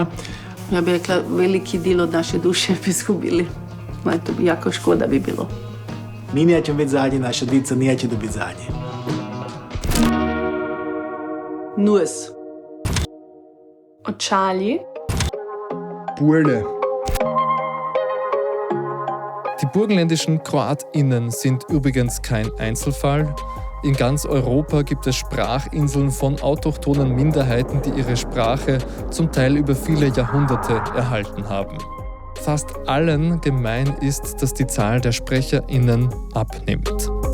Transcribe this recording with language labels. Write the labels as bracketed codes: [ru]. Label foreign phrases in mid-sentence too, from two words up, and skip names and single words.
[hr] Ja bih rekla, veliki dio od naše duše bi izgubili. To bi jako škoda bi bilo. Mi nećemo biti zadnji, naša djeca neće da biti zadnji. Nus. Očalji. Burle. [de] Die burgenländischen KroatInnen sind übrigens kein Einzelfall. In ganz Europa gibt es Sprachinseln von autochthonen Minderheiten, die ihre Sprache zum Teil über viele Jahrhunderte erhalten haben. Fast allen gemein ist, dass die Zahl der SprecherInnen abnimmt.